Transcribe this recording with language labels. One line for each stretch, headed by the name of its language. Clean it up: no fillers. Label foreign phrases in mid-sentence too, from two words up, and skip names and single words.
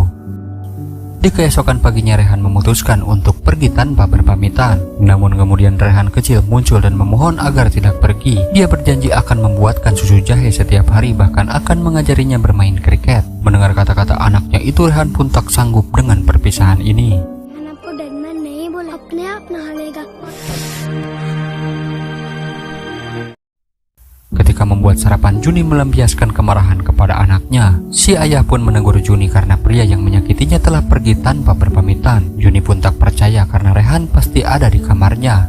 Indonesian: Di keesokan paginya Rehan memutuskan untuk pergi tanpa berpamitan. Namun kemudian Rehan kecil muncul dan memohon agar tidak pergi. Dia berjanji akan membuatkan susu jahe setiap hari, bahkan akan mengajarinya bermain kriket. Mendengar kata-kata anaknya itu, Rehan pun tak sanggup dengan perpisahan ini.
Hindi: आपको डरना नहीं, बोला अपने आप नहा लेगा।
Indonesian: Ketika membuat sarapan, Juni melampiaskan kemarahan kepada anaknya. Si ayah pun menegur Juni karena pria yang menyakitinya telah pergi tanpa berpamitan. Juni pun tak percaya karena Rehan pasti ada di kamarnya.